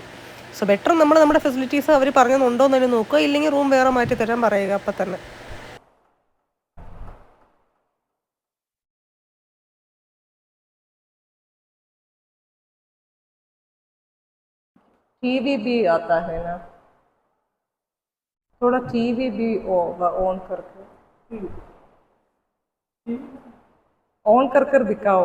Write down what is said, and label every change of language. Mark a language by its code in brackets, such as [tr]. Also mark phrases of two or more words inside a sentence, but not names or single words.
[en] so better [ml] നമ്മൾ നമ്മുടെ ഫെസിലിറ്റീസ് അവർ പറഞ്ഞതുണ്ടോ എന്ന് തന്നെ നോക്കുക, ഇല്ലെങ്കിൽ റൂം വേറെ മാറ്റി തരാൻ പറയുക അപ്പം തന്നെ. [hi] TV भी आता है ना, थोड़ा TV भी ऑन करके ऑन कर कर दिखाओ.